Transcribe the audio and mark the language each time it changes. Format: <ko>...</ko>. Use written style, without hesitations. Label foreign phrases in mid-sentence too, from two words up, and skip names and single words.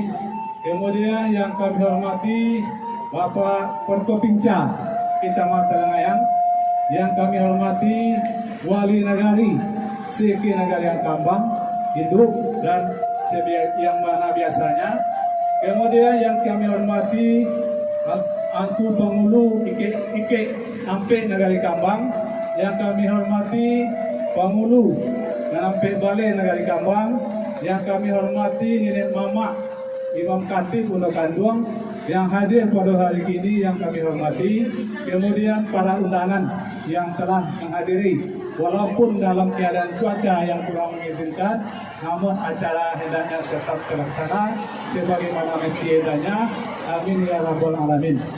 <id>Kemudian yang kami hormati Bapak Forkopimda Kecamatan Lengayang, yang kami hormati Wali Nagari Siki Nagarian Kambang hidup dan yang mana biasanya. Kemudian yang kami hormati Angku Pangulu Ike Ampe Nagari Kambang, yang kami hormati Pangulu dan Ampe Bale Nagari Kambang, yang kami hormati Nenek Mama Imam Khatib Pondok Kanduang yang hadir pada hari ini yang kami hormati. Kemudian para undangan yang telah menghadiri walaupun dalam keadaan cuaca yang kurang mengizinkan, namun acara hendaknya tetap terlaksana sebagaimana mestinya.</id> <ar>Amin ya rabbal alamin.</ar>